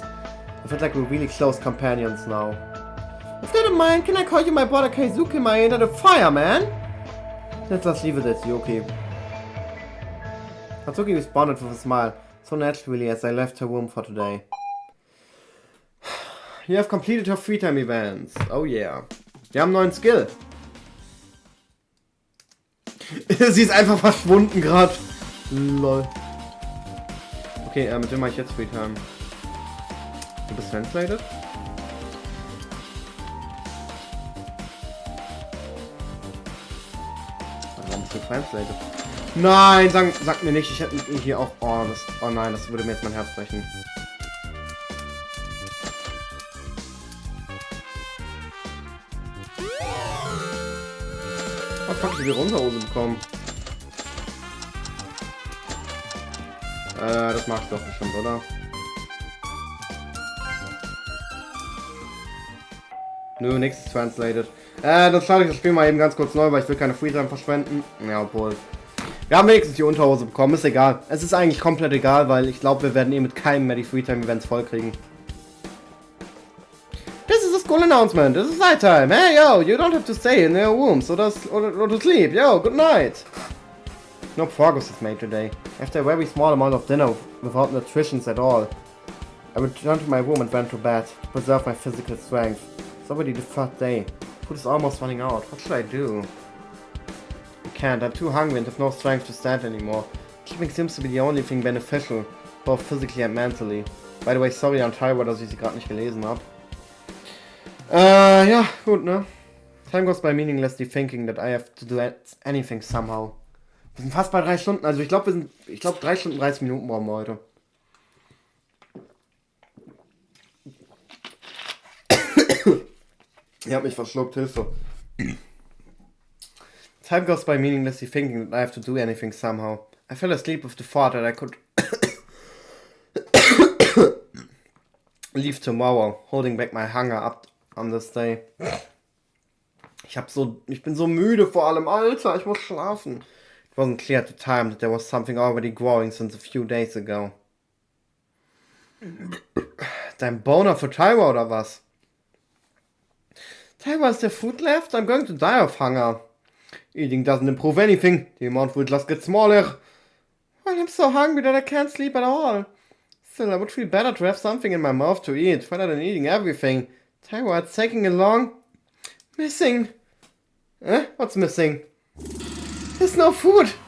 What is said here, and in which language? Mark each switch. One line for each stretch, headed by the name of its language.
English: I felt like we're really close companions now. If you don't mind, can I call you my brother Kaisuke Maeda the fireman? Let's just leave it at Yuki. Satsuki responded with a smile, so naturally as I left her room for today. You have completed her free time events. Oh yeah.
German: Wir haben einen neuen Skill. Sie ist einfach verschwunden gerade. Lol. Okay, mit wem mache ich jetzt free time? Du bist translated? Warum bist du translated? Nein, sag mir nicht, ich hätte hier auch... Oh nein, das würde mir jetzt mein Herz brechen. Oh fuck, ich habe die Runterhose bekommen. Das magst du doch bestimmt, oder? Nö, nichts ist translated. Dann starte ich das Spiel mal eben ganz kurz neu, weil ich will keine Freetime verschwenden. Ja, obwohl. Wir haben wenigstens die Unterhose bekommen, ist egal. Es ist eigentlich komplett egal, weil ich glaube, wir werden mit keinem mehr die Freetime-Events vollkriegen.
English: This is a school announcement. This is night time. Hey, yo, you don't have to stay in your rooms or to sleep. Yo, good night. No progress is made today. After a very small amount of dinner without nutrition at all, I returned to my room and went to bed to preserve my physical strength. It's already the third day. Food is almost running out. What should I do? I can't. I'm too hungry and have no strength to stand anymore. Sleeping seems to be the only thing beneficial, both physically and mentally. By the way, sorry
German: an Teilwort, dass ich sie gerade nicht gelesen habe. Ja, gut, ne?
English: Time goes by meaninglessly thinking that I have to do anything somehow.
German: Wir sind fast bei 3 Stunden, also ich glaube 3 Stunden 30 Minuten brauchen wir heute. Ich habe mich verschluckt, Hilfe.
English: Time goes by meaninglessly thinking that I have to do anything somehow. I fell asleep with the thought that I could leave tomorrow, holding back my hunger up on this day.
German: Ich bin so müde vor allem, Alter, ich muss schlafen.
English: It wasn't clear at the time that there was something already growing since a few days ago.
German: Dein Boner für Tyra oder was?
English: Tyra, is there food left? I'm going to die of hunger. Eating doesn't improve anything. The amount will just get smaller. Well, I'm so hungry that I can't sleep at all. Still, I would feel better to have something in my mouth to eat, rather than eating everything. Tyra, it's taking along. Missing. What's missing? There's no food.